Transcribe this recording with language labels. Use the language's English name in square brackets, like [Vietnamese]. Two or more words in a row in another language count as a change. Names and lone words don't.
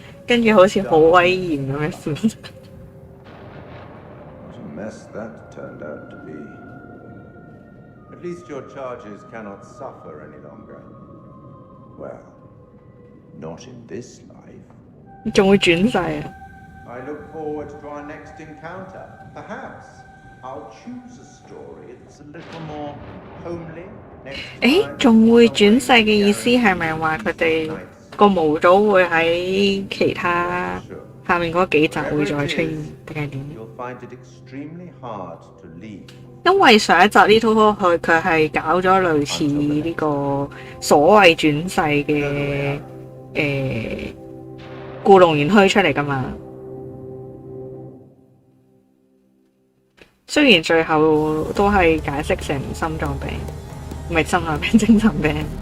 [Cantonese] 跟住好似好威嚴咁樣笑。 [English] What a mess that turned out to be. At least your charges cannot suffer any longer. Well, not in this life. [Cantonese] 仲會轉世啊！ [English] I look forward to our next encounter. Perhaps I'll choose a story that's a little more homely. [Cantonese] 誒，仲會轉世嘅意思係咪話佢哋個模組會喺其他下面嗰幾集會再出現，定係點？ [English] You'll find it extremely hard to leave. [Cantonese] 因為上一集呢套佢係搞咗類似呢個所謂轉世嘅故弄玄虛出嚟㗎嘛。雖然最後都係解釋成心臟病，唔係心臟病，精神病。